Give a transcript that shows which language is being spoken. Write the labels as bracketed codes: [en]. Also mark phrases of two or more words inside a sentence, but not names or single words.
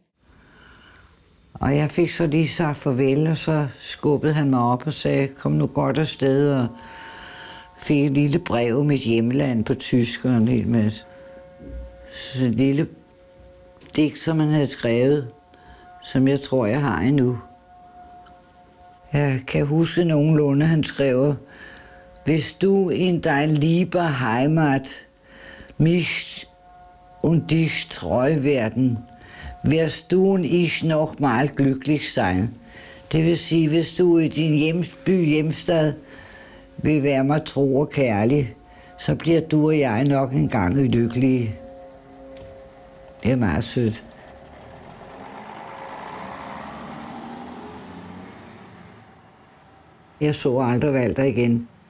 [da] Og jeg fik så lige sagt farvel, og så skubbede han mig op og sagde, kom nu godt afsted, og fik et lille brev i mit hjemland på tysk og en hel masse. Så et lille digt, som han havde skrevet, som jeg tror, jeg har endnu. Jeg kan huske nogenlunde, han skrev, hvis du [de] in dein lieber Heimat mich und dich treu werden, wirst du und ich noch mal glücklich sein. [da] Det vil sige, hvis du i din hjemstad vil være mig tro og kærlig, så bliver du og jeg nok engang lykkelige. Det er meget sødt. Jeg så aldrig Walter igen.